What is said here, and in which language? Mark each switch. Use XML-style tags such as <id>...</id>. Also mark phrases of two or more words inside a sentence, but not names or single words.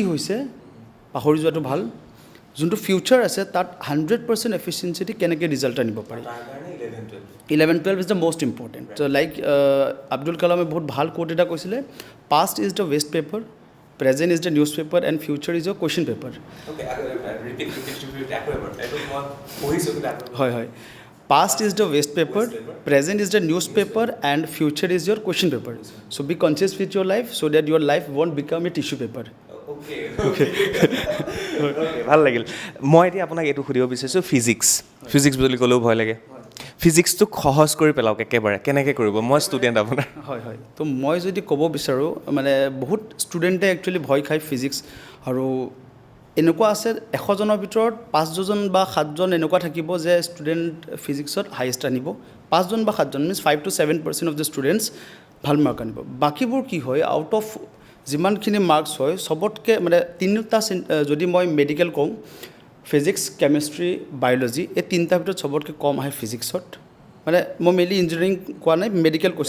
<as>হৈছে পাহৰি যোৱাটো ভাল যোনটো ফিউচাৰ আছে তাত 100% এফিচিয়েঞ্চিটি কেনেকৈ ৰিজাল্ট আনিব পাৰি</as> <en>11-12 is the most important like</en> <as>আব্দুল কালামে বহুত ভাল কোট এটা কৈছিলে</as> <en>past is the waste paper present is the newspaper and future is the question paper</en> <as>হয় হয়</as> <en>Past is the waste paper, present is the newspaper, and future is your question paper. So be conscious with your life so that your life won't become a tissue paper.</en> <as>ভাল লাগিল মই এতিয়া আপোনাক এইটো সুধিব বিচাৰিছোঁ ফিজিক্স বুলি ক'লেও ভয় লাগে ফিজিক্সটোক সহজ কৰি পেলাওক একেবাৰে কেনেকৈ কৰিব মই ষ্টুডেণ্ট আপোনাৰ হয় হয় তো মই যদি ক'ব বিচাৰোঁ মানে বহুত ষ্টুডেণ্টে একচুৱেলি ভয় খায় ফিজিক্স আৰু এনেকুৱা আছে 100জনৰ ভিতৰত 5জন বা 7জন এনেকুৱা থাকিব যে ষ্টুডেণ্ট ফিজিক্সত হাইয়েষ্ট আনিব 5জন বা 7জন</as> <en>means 5 to 7% of the students</en> <as>ভাল মাৰ্ক আনিব বাকীবোৰ কি হয়</as> <en>out of</en> <as>যিমানখিনি মাৰ্কছ হয় চবতকৈ মানে তিনিটা যদি মই মেডিকেল কওঁ</as> <en>physics chemistry biology</en> <as>এই তিনিটাৰ ভিতৰত চবতকৈ কম আহে ফিজিক্সত মানে মই</as> <en>mainly engineering</en> <as>কোৱা নাই মেডিকেল কৈছোঁ</as>